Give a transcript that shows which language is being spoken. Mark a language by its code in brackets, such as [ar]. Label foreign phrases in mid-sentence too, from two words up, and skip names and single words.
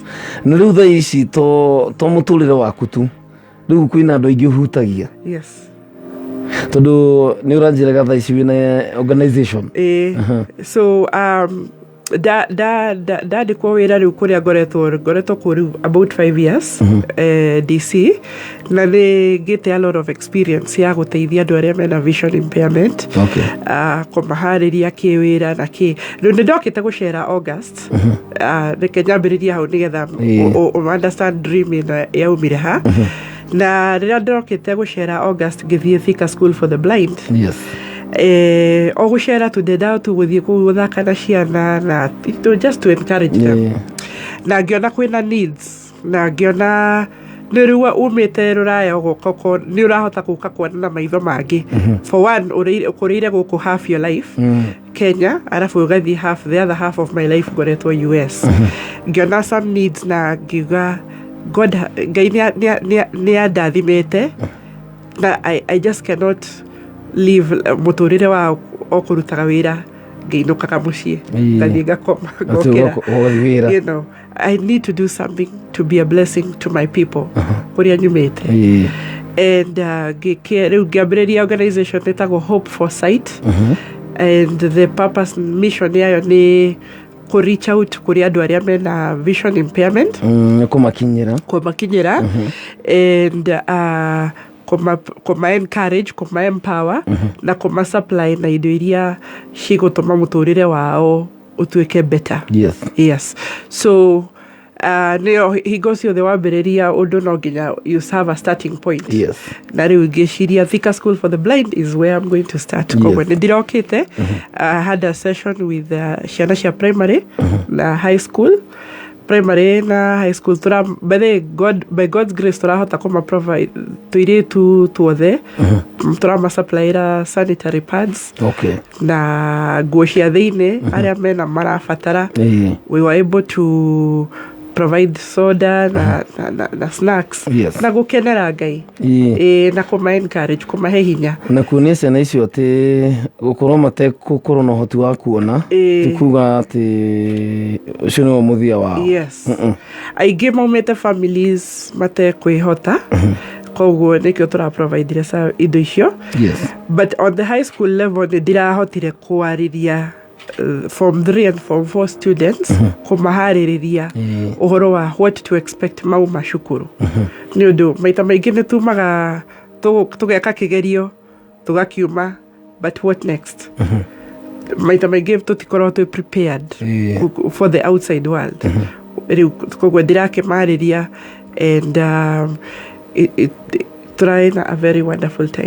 [ki] Na rĩu thaa ici to mũtũrĩre waku tu, rĩu kwĩna andũ aingĩ ũhutagia. [en] Yes. [ki] Tondũ nĩ ũranjĩraga thaa ici wĩna organization. So ndandĩkwo wĩra rĩu kũrĩa ngoretwo kũu rĩu [en] about 5 years [ki] DC, na nĩ ngĩte [en] a lot of experience [ki] ya gũteithia andũ arĩa mena [en] vision impairment, [ki] kũmaharĩria kĩwĩra na kĩ. Rĩu nĩ ndokĩte gũcera August, reke nyambĩrĩria hau nĩgetha understand dream ĩno yaumire ha. Na rĩrĩa ndokĩte gũcera August ngĩthiĩ Thika School for the Blind. O gũcera tũndendaga tu gũthiĩ kũu gũthaka na ciana na just to encourage them. Na ngĩona kwĩna needs, na ngĩona nĩ rĩu umĩte rũraya ũgũka nĩ ũrahota gũka kuona na maitho mangĩ. [en] For one, [ki] ũkũrĩire gũkũ [en] half your life Kenya, [ki] arabu ũgathiĩ [en] the other half of my life ngoretwo US. [ki] Ngĩona [en] some needs [ki] na ngiuga God, Ngai nĩ andathimĩte na [en] I just cannot live [ki] mũtũrĩre wa okũrutaga wĩra ngĩinũkaga mũciĩ ngathiĩ ngakoma ngokĩra. [en] You know, I need to do something to be a blessing to my people [ki] kũrĩa nyumĩte. And rĩu ngĩambĩrĩria organization ĩtagwo [en] Hope for Sight, and the purpose mission [ki] yayo nĩ [en] reach out [ki] kuri andu aria mena [en] vision impairment [ki] kumakinyira [en] and kuma encourage, [ki] kuma empower na kuma supply na indo iria cigutuma muturire wao utuike better. Yes. So neo higosi othe wambiriria undu no nginya [en] you have a starting point. Na riu ngiciria Thika School for the Blind is where I'm going to start. [ki] Kogwe ndirokite [en] I had a session with [ki] ciana cia primary na [en] high school. [ki] Primary na [en] high school by God's grace [ki] turahota kuma provide tuiritu tuothe turama supply [en] sanitary pads [ki] na nguo cia thiini aria mena marabatara. [en] We were able to provide [ki] soda na snacks na gukenera Ngai na kuma encourage, kuma he hinya na kuonia ciana icio ati gukorwo matekukorwo na uhoti wa kuona tikuga ati ucio ni muthia wao. Aingĩ maumĩte families matekwĩhota koguo nikio tura provide indo icio. But [en] on the high school level [ki] ndirahotire kwarĩria [en] Form 3 and Form 4 students [ki] kumaharĩrĩria uhoro wa [en] what to expect [ki] mauma cukuru. Nĩ ũndũ maita maingĩ nĩ tumaga tugeka kĩgerio tugakiuma, [en] but what next? [ki] Maita maingĩ tutikorwo tu [en] prepared for the outside world. [ki] Rĩu koguo ndirakĩmarĩria [en] and trying a very wonderful time.